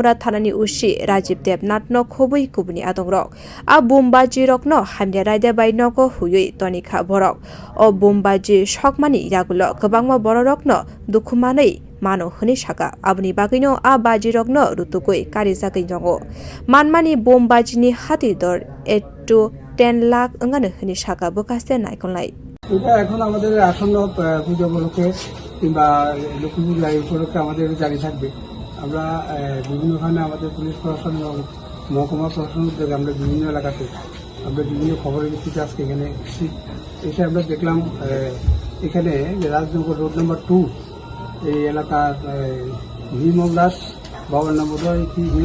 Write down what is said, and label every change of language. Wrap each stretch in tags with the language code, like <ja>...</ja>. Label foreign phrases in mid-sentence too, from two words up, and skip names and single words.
<trp>Thanani ushi Rajiv Devnath no khobui kubuni adongrok a bombaji rokno hamya raida baino ko huyui tonika borok o bombaji shokmani yagulo kwbangma bororokno dukhumanei mano hini saka abni bagino a baji rokno rutukoi karijagoi jongo manmani bombajini hati dor 8 to 10 lakh angane hini saka bokaste naikonlai</trp> <bn>এটা এখন আমাদের আসন্ন পূজা উপলক্ষে কিংবা লক্ষ্মী পূজা উপলক্ষে আমাদের জারি থাকবে আমরা বিভিন্নখানে আমাদের পুলিশ প্রশাসন এবং মহকুমা প্রশাসন উদ্যোগে আমরা বিভিন্ন এলাকাতে আমরা বিভিন্ন খবরের ভিত্তিতে আজকে এখানে এসে আমরা দেখলাম এখানে রাজনগর রোড নাম্বার 2 এই এলাকার নির্মল দাস বাবার নাম বোধহয় কি</bn>